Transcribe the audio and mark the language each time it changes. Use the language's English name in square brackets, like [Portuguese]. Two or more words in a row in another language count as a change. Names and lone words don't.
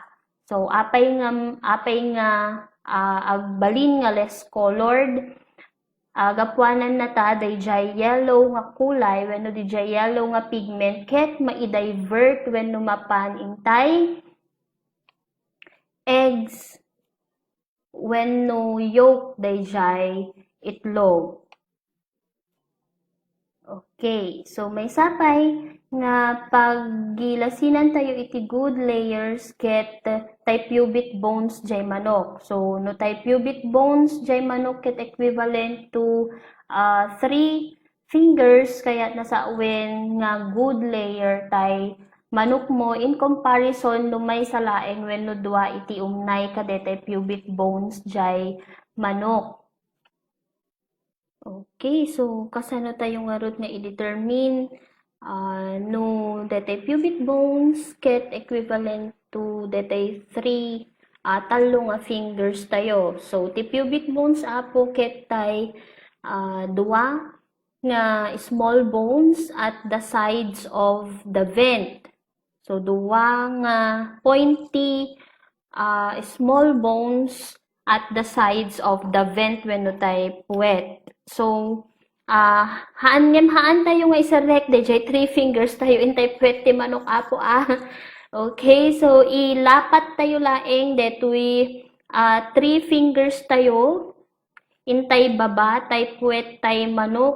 [Iloko] So apay nga agbalin nga [English] less colored [Iloko] gapuanan na ta dayjay yellow nga kulay wenno dijay yellow nga pigment ket mai-divert wenno mapan intay eggs wenno yolk dayjay itlog. Okay, so may sapay nga paggilasinan tayo iti [English] good layers [Iloko] ket tay [English] pubic bones [Iloko] jay manok. So no tay [English] pubic bones [Iloko] jay manok ket [English] equivalent to 3 fingers [Iloko] kaya nasawen nga [English] good layer [Iloko] tay manok mo [English] in comparison [Iloko] no may salaeng wenno dua iti umnay kadetay [English] pubic bones [Iloko] jay manok. Okay, so kasano tayo nga rod nga i-determine no detay [English] pubic bones [Iloko] ket [English] equivalent to [Iloko] detay 3 talo nga fingers tayo. So ti [English] pubic bones [Iloko] apo ket tay dua nga [English] small bones at the sides of the vent. [Iloko] So dua nga [English] pointy small bones at the sides of the vent [Iloko] wenno tay puwet. So haan tayo nga isarek dayjay [English] 3 fingers [Iloko] tayo intay puwet ti manok apo Okay, so ilapat tayo laeng detoy [English] 3 fingers [Iloko] tayo intay baba tay puwet tay manok.